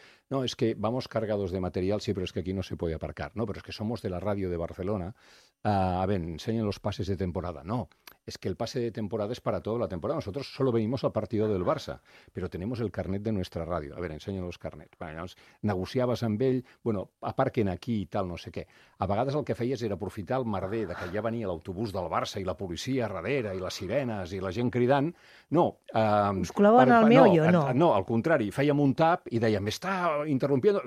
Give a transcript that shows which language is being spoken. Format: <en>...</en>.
<es>No, és que vamos cargados de material, sí, però és que aquí no se puede aparcar. No, però és que somos de la ràdio de Barcelona. A ver, ensenyen los pases de temporada. No, es que el pase de temporada es para toda la temporada. Nosotros solo venimos al partido del Barça, pero tenemos el carnet de nuestra radio. A ver, ensenyo los carnets.</es> <ca>Bueno, llavors, negociaves amb ell, bueno, aparquen aquí i tal, no sé què. A vegades el que feies era aprofitar el merder de que ja venia l'autobús del Barça i la policia darrere i les sirenes i la gent cridant. No. Us col·laven al meu jo, no? No, al contrari. Fèiem un tap i dèiem, m'està interrompint...</ca>